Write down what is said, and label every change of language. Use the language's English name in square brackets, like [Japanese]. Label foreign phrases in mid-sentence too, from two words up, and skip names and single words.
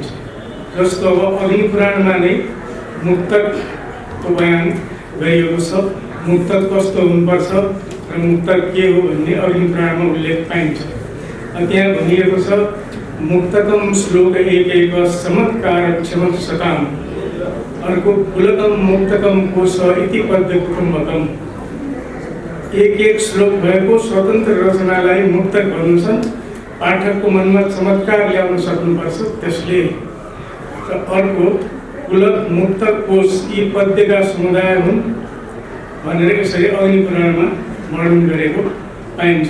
[Nepali] जस्तो अब अग्निपुराणमा नै मुक्तकको बयान गरिएको छ, मुक्तक कस्तो हुनुपर्छ र मुक्तक के हो भन्ने अग्निपुराणमा उल्लेख पाइन्छ। त्यहाँ भनिएको छ [Sanskrit] मुक्तकम श्लोक एक चमत्कार क्षमत सताम, अर्को पुलकम मुक्तकम कोश इति पद्य कुटुम्बकम। [Nepali] एक श्लोक भएको स्वतन्त्र रचनालाई मुक्तक भन्छन्। पाठकको मनमा चमत्कार ल्याउन सक्नुपर्छ त्यसले। र अर्को पुलक मुक्तक कोश यी पद्यका समुदाय हुन् भनेर यसरी अग्निपुराणमा वर्णन गरेको पाइन्छ।